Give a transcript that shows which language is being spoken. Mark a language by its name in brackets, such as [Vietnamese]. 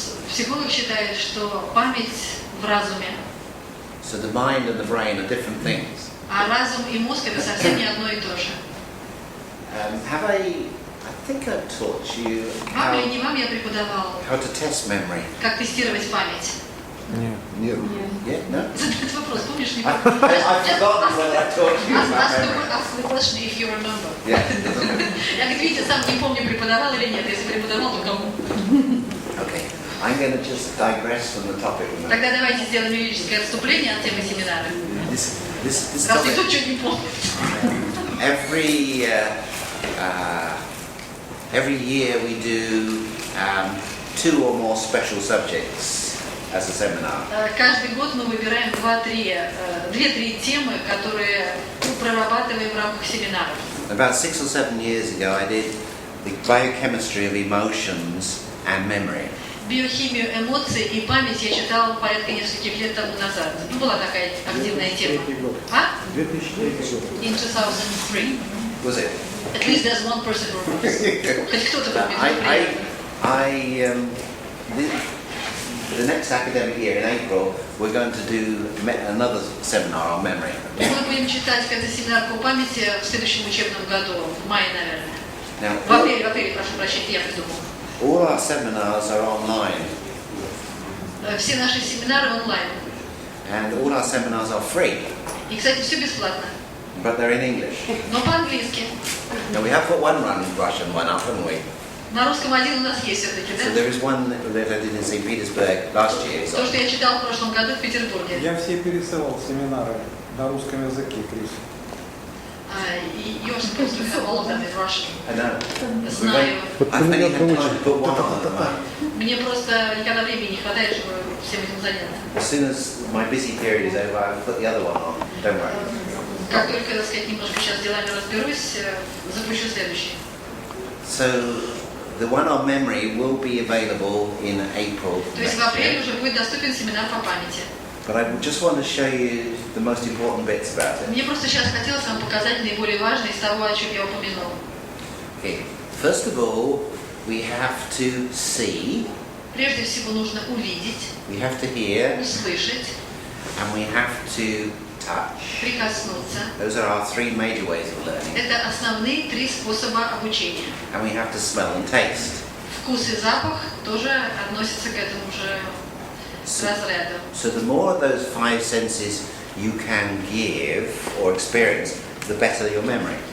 [Russian] Психолог считает, что память в разуме, [English] So the mind and the brain are different things. [Russian] а разум и мозг – это совсем не одно и то же. [English] I think I've taught you [Russian] Вам или не вам я преподавал, [English] how to test memory. [Russian] как тестировать память. [English] Yeah, no? [Russian] Задать вопрос, помнишь? Не [English] I've forgotten whether I taught you about memory. Ask the question if you remember. Yeah. [Russian] Я, как видите, сам не помню, преподавал или нет. Если преподавал, то кому? [English] Okay, I'm going to just digress from the topic. [Russian] Тогда давайте сделаем лирическое отступление от темы семинара. [English] This [Russian] Раз [English] topic, [Russian] никто что не помнит. [English] every year we do 2 or more special subjects as a seminar. [Russian] Каждый год мы выбираем 2-3 темы, которые прорабатываем в рамках семинаров. [English] About 6 or 7 years ago, I did the biochemistry of emotions and memory. [Russian] Биохимию эмоций и память я читала порядка нескольких лет тому назад. Ну, была такая активная тема. А? 2003 год. [English] In 2003. Was it? At least there's one person who remembers. [Russian] Хоть кто-то помнит. [English] The next academic year in April, we're going to do another seminar on memory. [Russian] Мы будем читать этот семинар по памяти в следующем учебном году, в мае, наверное. [English] Now, [Russian] В апреле, прошу прощения, я придумала. [English] all our seminars are online, [Russian] Все наши семинары онлайн. [English] and all our seminars are free, [Russian] И, кстати, все бесплатно. [English] but they're in English. [Russian] Но по-английски. [English] Now, we have got one run in Russian, one up, haven't we? [Russian] На русском один у нас есть все-таки, [English] So [Russian] да? [English] there is one that I did in St. Petersburg last year. [Russian] То, что я читал в прошлом году в Петербурге. Я все пересылал семинары на русском языке, Крис. [English] You're supposed to have all of them in Russian. I know. [Russian] Знаю. [English] I've only had time to put one on at the moment. [Russian] Мне просто никогда времени не хватает, чтобы всем этим заняться. [English] As soon as my busy period is over, I'll put the other one on. Don't worry. [Russian] Как только, так сказать, немножко сейчас делами разберусь, запущу следующий. [English] So the one on memory will be available in April. [Russian] То есть в апреле уже будет доступен семинар по памяти. [English] But I just want to show you the most important bits about it. [Russian] Мне просто сейчас хотелось вам показать наиболее важное из того, о чем я упомянул. [English] Okay. First of all, we have to see, [Russian] Прежде всего нужно увидеть, [English] we have to hear, [Russian] услышать, [English] and we have to touch. [Russian] прикоснуться. [English] Those are our 3 major ways of learning. [Russian] Это основные 3 способа обучения. [English] And we have to smell and taste. [Russian] Вкус и запах тоже относятся к этому же разряду. [English] So the more of those 5 senses you can give or experience, the better your memory.